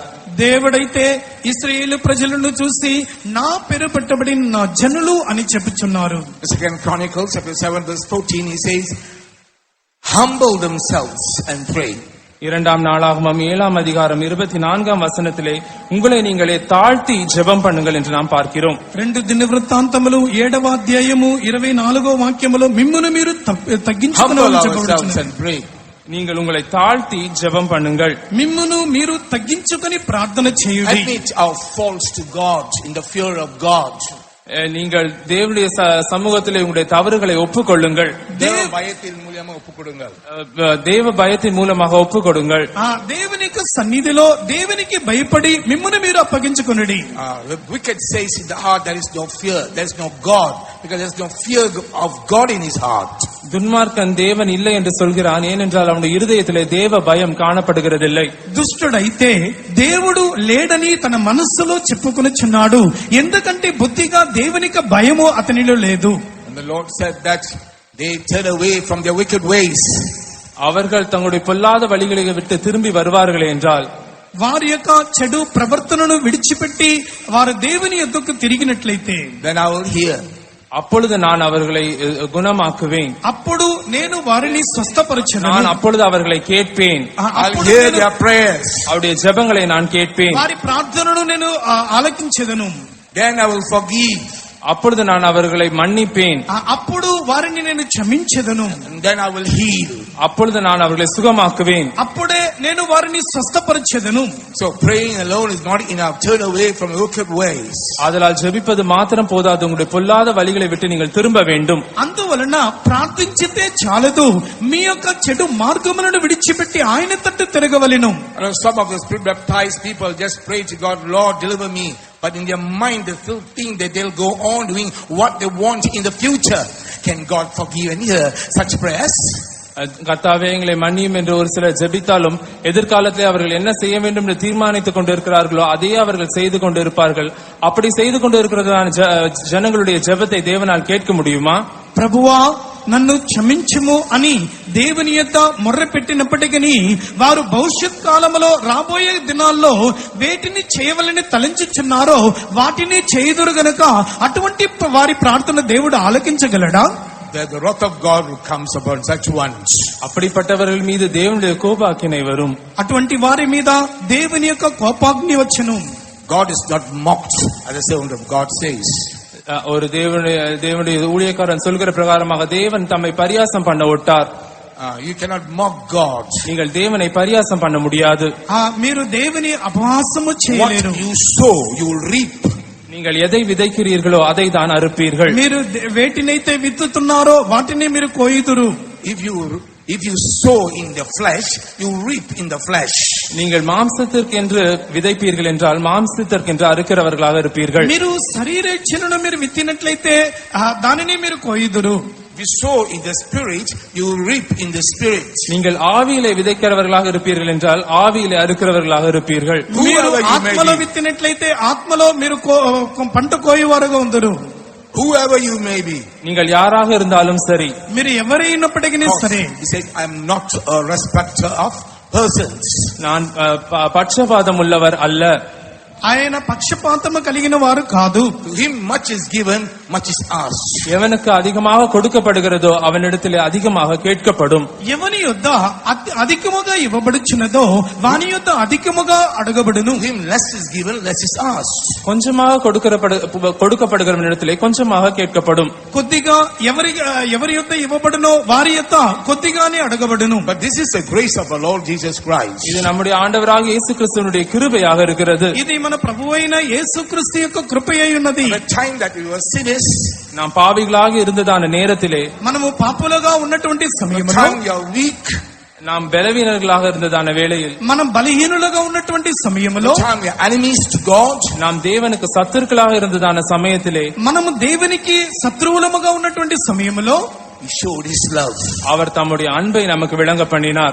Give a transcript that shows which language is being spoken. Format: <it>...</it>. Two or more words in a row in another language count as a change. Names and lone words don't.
<te>దేవుడైతే ఇశ్రాయేలు ప్రజలను చూసి నా పేరు పెట్టబడిన నా జనులు అని చెప్పుచున్నారు.</te> <en>Second Chronicles chapter 7 verse 14 he says, humble themselves and pray.</en> <ta>இரண்டாம் நாளாகமம் 7ஆம் அதிகாரம் 24ஆம் வசனத்திலே உங்களை நீங்களே தாழ்த்தி ஜெபம் பண்ணுங்கள் என்று நாம் பார்க்கிறோம்.</ta> <te>2 దినవృత్తాంతములు 7వ అధ్యాయము 24వ వాక్యములో మిమ్మును మీరు తగ్గించుకొనవలెను చెప్పబడుచున్నది.</te> <ta>நீங்கள் உங்களை தாழ்த்தி ஜெபம் பண்ணுங்கள்.</ta> <te>మిమ్మును మీరు తగ్గించుకొని ప్రార్థన చేయుడి.</te> <en>Admit our faults to God in the fear of God.</en> <ta>நீங்கள் தேவனுடைய சமூகத்திலே உங்களுடைய தவறுகளை ஒப்புக்கொள்ளுங்கள். தேவ பயத்தின் மூலமாக ஒப்புக்கொடுங்கள். தேவ பயத்தின் மூலமாக ஒப்புக்கொடுங்கள்.</ta> <te>దేవుని యొక్క సన్నిధిలో దేవునికి భయపడి మిమ్మును మీరు అప్పగించుకొనుడి.</te> <en>The wicked says in the heart there is no fear, there is no God, because there is no fear of God in his heart.</en> <ta>துன்மார்க்கன் தேவன் இல்லை என்று சொல்கிறான், ஏனென்றால் அவனுடைய இருதயத்திலே தேவ பயம் காணப்படுகிறதில்லை.</ta> <te>దుష్టుడైతే దేవుడు లేడని తన మనస్సులో చెప్పుకొనుచున్నాడు, ఎందుకంటే బుద్ధిగా దేవునికి భయము అతనిలో లేదు.</te> <en>And the Lord said that they turn away from their wicked ways.</en> <ta>அவர்கள் தங்களுடைய பொல்லாத வழிகளை விட்டு திரும்பி வருவார்களே என்றால்,</ta> <te>వారి యొక్క చెడు ప్రవర్తనను విడిచిపెట్టి వారు దేవుని యొద్దకు తిరిగినట్లయితే,</te> <en>then I will hear.</en> <ta>அப்பொழுது நான் அவர்களை குணமாக்குவேன்.</ta> <te>అప్పుడు నేను వారిని స్వస్థపరచును.</te> <ta>நான் அப்பொழுது அவர்களை கேட்பேன்.</ta> <en>I'll hear their prayers.</en> <ta>அவருடைய ஜெபங்களை நான் கேட்பேன்.</ta> <te>వారి ప్రార్థనను నేను ఆలకించెదను.</te> <en>Then I will forgive.</en> <ta>அப்பொழுது நான் அவர்களை மன்னிப்பேன்.</ta> <te>అప్పుడు వారిని నేను క్షమించెదను.</te> <en>And then I will heal.</en> <ta>அப்பொழுது நான் அவர்களை சுகமாக்குவேன்.</ta> <te>అప్పుడే నేను వారిని స్వస్థపరచెదను.</te> <en>So praying alone is not enough. Turn away from wicked ways.</en> <ta>ஆதலால் ஜெபிப்பது மாத்திரம் போதாது, உங்களுடைய பொல்லாத வழிகளை விட்டு நீங்கள் திரும்ப வேண்டும்.</ta> <te>అందువలన ప్రార్థించితే చాలదు, మీ యొక్క చెడు మార్గములను విడిచిపెట్టి ఆయన తట్టు తిరగవలెను.</te> <en>Some of the spirit baptized people just pray to God, Lord deliver me, but in their mind they still think that they'll go on doing what they want in the future. Can God forgive and hear such prayers?</en> <ta>கர்த்தாவே எங்களை மன்னியும் என்று ஒரு சிலர் ஜெபித்தாலும் எதிர்காலத்திலே அவர்கள் என்ன செய்ய வேண்டும் என்று தீர்மானித்துக் கொண்டிருக்கிறார்களோ அதையே அவர்கள் செய்து கொண்டிருப்பார்கள். அப்படி செய்து கொண்டிருக்கிறதான ஜனங்களுடைய ஜெபத்தை தேவனால் கேட்க முடியுமா?</ta> <te>ప్రభువా నన్ను క్షమించుము అని దేవుని యొద్ద మొర్ర పెట్టినప్పటికీ వారు భవిష్యత్ కాలంలో రాబోయే దినాల్లో వేటిని చేయవలని తలంచుచున్నారో వాటిని చేయుదురు గనుక అటువంటి వారి ప్రార్థన దేవుడు ఆలకించగలడా?</te> <en>The wrath of God comes upon such ones.</en> <ta>அப்படிப்பட்டவர்கள் மீது தேவனுடைய கோபாக்கினை வரும்.</ta> <te>అటువంటి వారి మీద దేవుని యొక్క కోపాగ్ని వచ్చును.</te> <en>God is not mocked, as the servant of God says.</en> <ta>ஒரு தேவனுடைய ஊழியக்காரன் சொல்கிற பிரகாரமாக தேவன் தம்மை பரியாசம் பண்ண விட்டார்.</ta> <en>You cannot mock God.</en> <ta>நீங்கள் தேவனை பரியாசம் பண்ண முடியாது.</ta> <te>మీరు దేవుని అపహాసము</te> <en>What</en> <te>చేయలేరు.</te> <en>you sow, you will reap.</en> <ta>நீங்கள் எதை விதைக்கிறீர்களோ அதை தான் அறுப்பீர்கள்.</ta> <te>మీరు వేటినైతే విత్తుతున్నారో వాటిని మీరు కోయుదురు.</te> <en>If you sow in the flesh, you reap in the flesh.</en> <ta>நீங்கள் மாம்சத்திற்கென்று விதைப்பீர்கள் என்றால் மாம்சத்திற்கென்று அறுக்கிறவர்களாக இருப்பீர்கள்.</ta> <te>మీరు శరీరేచ్ఛలను మీరు విత్తినట్లయితే దానిని మీరు కోయుదురు.</te> <en>If you sow in the spirit, you will reap in the spirit.</en> <ta>நீங்கள் ஆவியிலே விதைக்கிறவர்களாக இருப்பீர்கள் என்றால் ஆவியிலே அறுக்கிறவர்களாக இருப்பீர்கள்.</ta> <te>మీరు ఆత్మలో విత్తినట్లయితే ఆత్మలో మీరు పంట కోయువారుగా ఉందరు.</te> <en>Whoever you may be.</en> <ta>நீங்கள் யாராக இருந்தாலும் சரி.</ta> <te>మీరు ఎవరైనప్పటికీ సరే.</te> <en>He said, I am not a respecter of persons.</en> <ta>நான் பட்சபாதம் உள்ளவர் அல்ல.</ta> <te>ఆయన పక్షపాతము కలిగిన వారు కాదు.</te> <en>To him much is given, much is asked.</en> <ta>எவனுக்கு அதிகமாக கொடுக்கப்படுகிறதோ அவனிடத்திலே அதிகமாக கேட்கப்படும்.</ta> <te>ఎవని యొద్ద అధికముగా ఇవ్వబడుచున్నదో వాని యొద్ద అధికముగా అడగబడును.</te> <en>To him less is given, less is asked.</en> <ta>கொஞ்சமாக கொடுக்கப்படுகிறவனிடத்திலே கொஞ்சமாக கேட்கப்படும்.</ta> <te>కొద్దిగా ఎవరి యొద్ద ఇవ్వబడునో వారి యొద్ద కొద్దిగానే అడగబడును.</te> <en>But this is the grace of our Lord Jesus Christ.</en> <ta>இது நம்முடைய ஆண்டவராக இயேசு கிறிஸ்துவினுடைய கிருபையாக இருக்கிறது.</ta> <te>ఇది మన ప్రభువైన యేసుక్రీస్తు యొక్క కృపయై ఉన్నది.</te> <en>The time that we were sinners,</en> <ta>நாம் பாவிகளாக இருந்ததான நேரத்திலே,</ta> <te>మనము పాపులుగా ఉన్నటువంటి సమయంలో,</te> <en>time you are weak,</en> <ta>நாம் బలహీనர்களாக இருந்ததான வேளையில்,</ta> <te>మనం బలహీనులుగా ఉన్నటువంటి సమయంలో,</te> <en>time we are enemies to God,</en> <ta>நாம் தேவனுக்கு சத்துருக்களாக இருந்ததான సమయத்திலே,</ta> <te>మనము దేవునికి శత్రువులముగా ఉన్నటువంటి సమయంలో</te> <en>He showed His love.</en> <ta>அவர் தம்முடைய அன்பை நமக்கு விளங்க பண்ணினார்.</ta>